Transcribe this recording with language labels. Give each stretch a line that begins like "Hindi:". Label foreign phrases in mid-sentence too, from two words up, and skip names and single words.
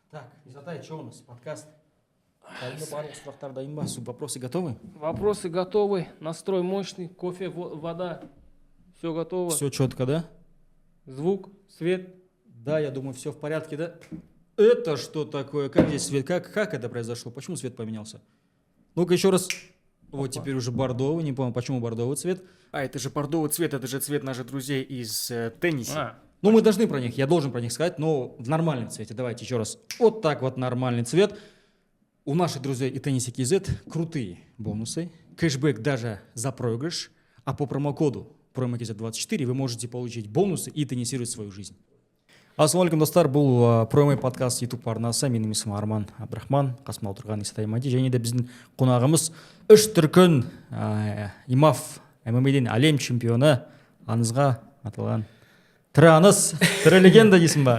Russian: Так, Изатай, что у нас? Подкаст.
Kazakh: Барлық сұрақтар дайын ба?
Russian: Вопросы готовы? Вопросы готовы. Настрой мощный. Кофе, вода. Все готово. Все четко, да? Звук, свет. Да, я думаю, все в порядке, да? Это что такое? Как здесь свет? Как это произошло? Почему свет поменялся? Ну-ка еще раз. Вот теперь уже бордовый. Не помню, почему бордовый цвет. А, это же бордовый цвет, это же цвет наших друзей из тенниса. Ну, мы должны про них, я должен про них сказать, но в нормальном цвете. Давайте еще раз. Вот так вот нормальный цвет. У наших друзей и Tennis KZ крутые бонусы. Кэшбэк даже за проигрыш. А по промокоду ProMKZ24 вы можете получить бонусы и теннисировать свою жизнь.
Kazakh: Ассалаумалейкум, достар, бұл промо подкаст YouTube арнасы. Менің есімім Арман Абдрахман, қасымда отырған Исатай Мади, және де біздің қонағымыз үш дүркін имаф ММА-ден әлем чемпионы аңызға аталған Траныс, тірі легенда дейсің ба?